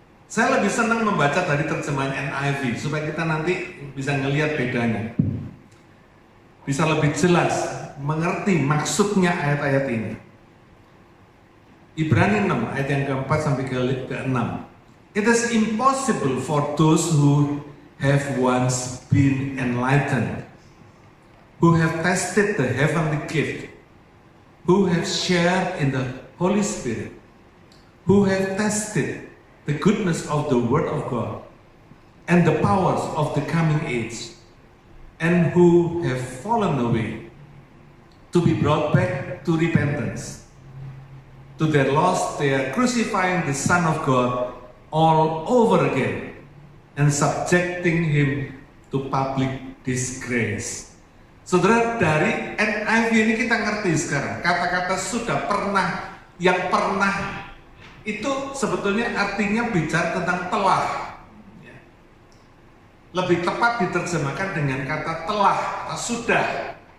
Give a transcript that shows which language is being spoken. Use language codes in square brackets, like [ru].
[id] Saya lebih senang membaca dari terjemahan NIV supaya kita nanti bisa ngelihat bedanya. Bisa lebih jelas mengerti maksudnya ayat-ayat ini. Ibrani 6 ayat yang keempat sampai ke-6. [en] It is impossible for those who have once been enlightened, who have tasted the heavenly gift, who have shared in the Holy Spirit, who have tasted the goodness of the Word of God and the powers of the coming age, and who have fallen away, to be brought back to repentance. To their loss they are crucifying the Son of God all over again and subjecting Him to public disgrace. [id] Saudara, dari NIV ini kita ngerti sekarang kata-kata sudah pernah, yang pernah itu sebetulnya artinya bicara tentang telah. Lebih tepat diterjemahkan dengan kata telah atau sudah.